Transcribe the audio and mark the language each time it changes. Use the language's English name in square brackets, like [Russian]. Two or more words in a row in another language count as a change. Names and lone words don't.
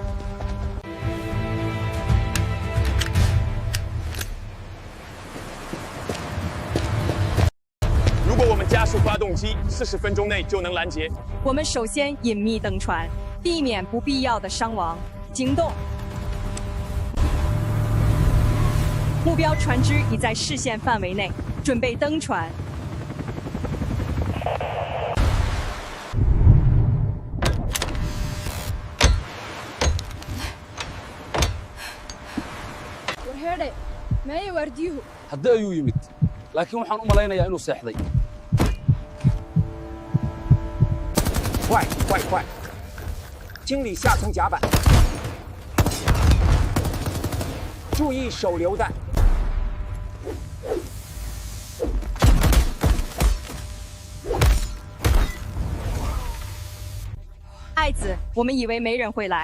[Chinese] 如果我们加速发动机，40分钟内就能拦截。我们首先隐秘登船，避免不必要的伤亡。行动。目标船只已在视线范围内，准备登船。 [Somali] hadda ayuu yimid laakiin waxaan u malaynayaa inuu seexday [Chinese] 快快快！清理下层甲板，注意手榴弹。爱子，我们以为没人会来。